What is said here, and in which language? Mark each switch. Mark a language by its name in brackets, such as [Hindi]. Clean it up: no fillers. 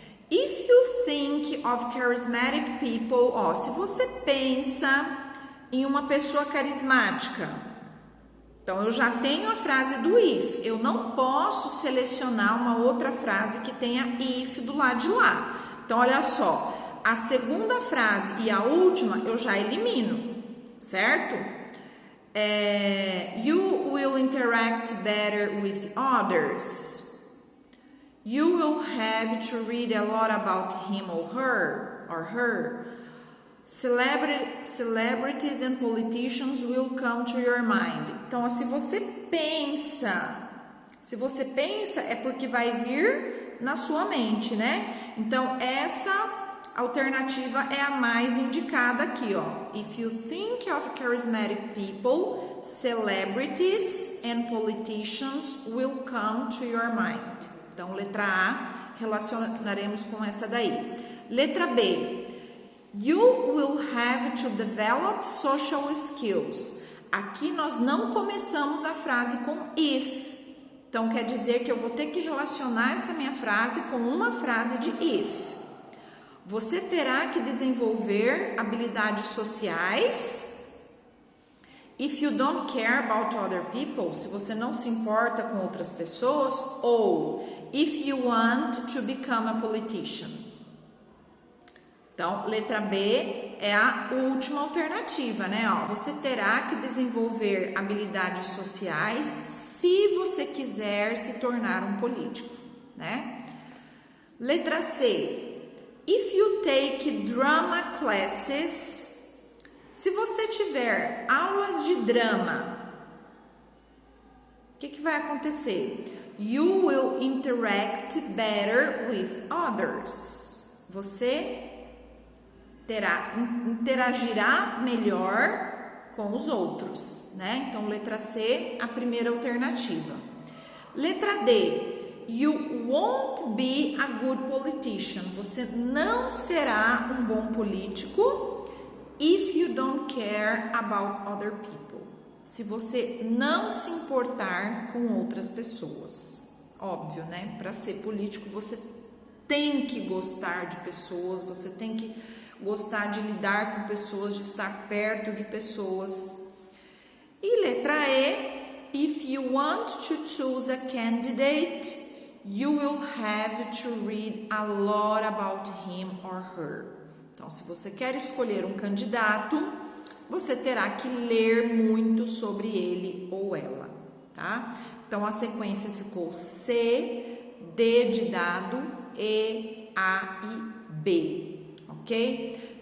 [English] If you think of charismatic people, [Portuguese] se você pensa em uma pessoa carismática, então eu já tenho a frase do if, eu não posso selecionar uma outra frase que tenha if do lado de lá. Então, olha só, a segunda frase e a última eu já elimino, certo? [English] You will interact better with others. You will have to read a lot about him or her. Celebrities and politicians will come to your mind. [Portuguese] Então, se você pensa é porque vai vir na sua mente, né? Então, essa alternativa é a mais indicada aqui, ó. [English] If you think of charismatic people, celebrities and politicians will come to your mind. [Portuguese] Então, letra A, relacionaremos com essa daí. Letra B, [English] you will have to develop social skills. [Portuguese] Aqui nós não começamos a frase com if. Então, quer dizer que eu vou ter que relacionar essa minha frase com uma frase de if. Você terá que desenvolver habilidades sociais. [English] If you don't care about other people, [Portuguese] se você não se importa com outras pessoas, [English] ou if you want to become a politician. [Portuguese] Então, letra B é a última alternativa, né? Você terá que desenvolver habilidades sociais se você quiser se tornar um político, né? Letra C. [English] If you take drama classes, [Portuguese] se você tiver aulas de drama, o que vai acontecer? [English] You will interact better with others. [Portuguese] Você interagirá melhor com os outros, né? Então, letra C, a primeira alternativa. Letra D. [English] You won't be a good politician. [Portuguese] Você não será um bom político [English] if you don't care about other people. [Portuguese] Se você não se importar com outras pessoas. Óbvio, né? Para ser político, você tem que gostar de pessoas, você tem que gostar de lidar com pessoas, de estar perto de pessoas. E letra E. [English] If you want to choose a candidate, you will have to read a lot about him or her. [Portuguese] Então, se você quer escolher um candidato, você terá que ler muito sobre ele ou ela, tá? Então, a sequência ficou C, D de dado, E, A e B, ok?